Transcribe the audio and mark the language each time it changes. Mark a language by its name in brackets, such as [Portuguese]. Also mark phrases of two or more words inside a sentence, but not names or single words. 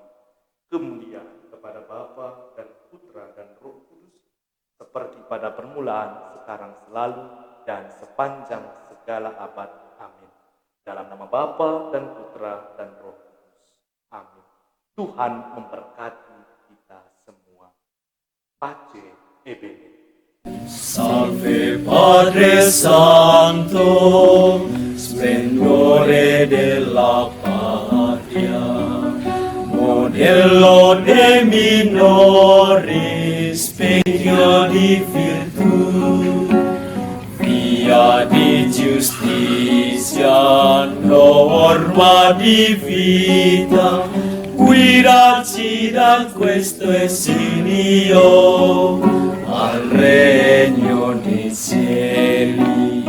[Indonesian] Kemuliaan kepada Bapa dan Putra dan Roh Kudus, seperti pada permulaan, sekarang, selalu, dan sepanjang segala abad. Amin. Dalam nama Bapa dan Putra dan Roh Kudus. Amin. Tuhan memberkati kita semua. [Italian] Pace e bene. Salve Padre Santo, splendore della patria, modello dei minori, specchio di virtù, via di giustizia, norma di vita, guidaci da questo esilio al regno dei cieli.